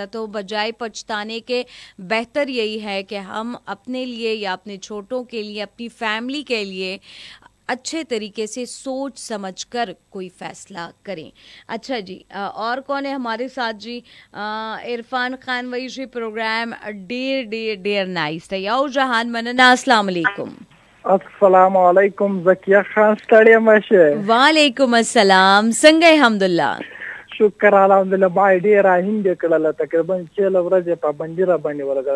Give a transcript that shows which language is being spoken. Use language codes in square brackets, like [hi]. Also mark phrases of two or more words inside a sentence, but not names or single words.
[ur] تو بجائے پچھتانے کے بہتر یہی ہے کہ ہم اپنے لیے یا اپنے چھوٹوں کے لیے, اپنی فیملی کے لیے اچھے طریقے سے سوچ سمجھ کر کوئی فیصلہ کریں. اچھا جی, اور کون ہے ہمارے ساتھ جی؟ [ps] عرفان خان وہی جی پروگرام ډیر نائس دی. یو جهان مننه. السلام علیکم. السلام علیکم. زکیه خان ستړی مشه. وعلیکم السلام. څنګه الحمدلله؟ شکر الحمدلله. ما ډېره هندې کړله تقریبا 6 ورځې پابندي را باندې ولګوله.